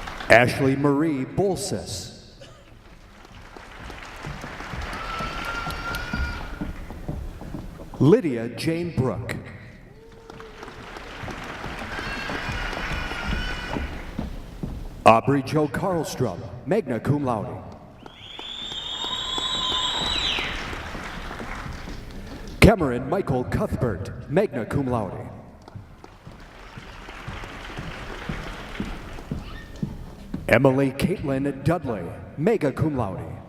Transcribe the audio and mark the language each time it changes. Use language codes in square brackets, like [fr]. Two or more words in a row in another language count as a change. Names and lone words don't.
[en] Ashley Marie Bolsis. Lydia Jane Brooke. Aubrey Jo Karlstrom, [la] magna cum laude. [en] Cameron Michael Cuthbert, [la] magna cum laude. [en] Emily Caitlin Dudley, [la] magna cum laude.